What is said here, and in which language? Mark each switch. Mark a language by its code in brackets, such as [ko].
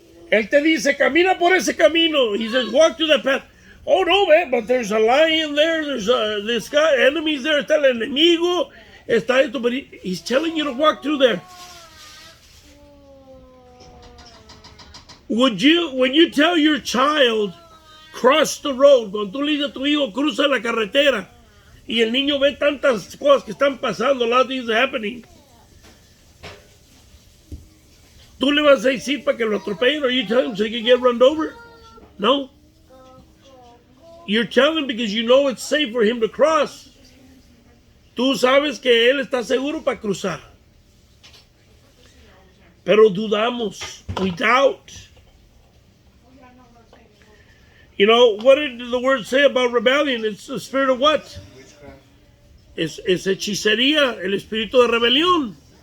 [es] Él te dice, camina por ese camino. [en] He says, walk to that path. Oh no, man, but there's a lion there, there's this guy, enemies there, [es] está el enemigo, está esto, [en] but he's telling you to walk through there. Would you, when you tell your child, cross the road, [es] cuando tú le dices a tu hijo, cruza la carretera, Y el niño ve tantas cosas que están pasando, [en] a lot of things are happening. [es] ¿Tú le vas a decir para que lo atropellen? [en] Or you tell him so he can get run over? No. You're telling him because you know it's safe for him to cross. [es] Tú sabes que él está seguro para cruzar. Pero dudamos. [en] We doubt. You know, what did the word say about rebellion? It's the spirit of what? Witchcraft. [es] Es hechicería, el espíritu de rebelión.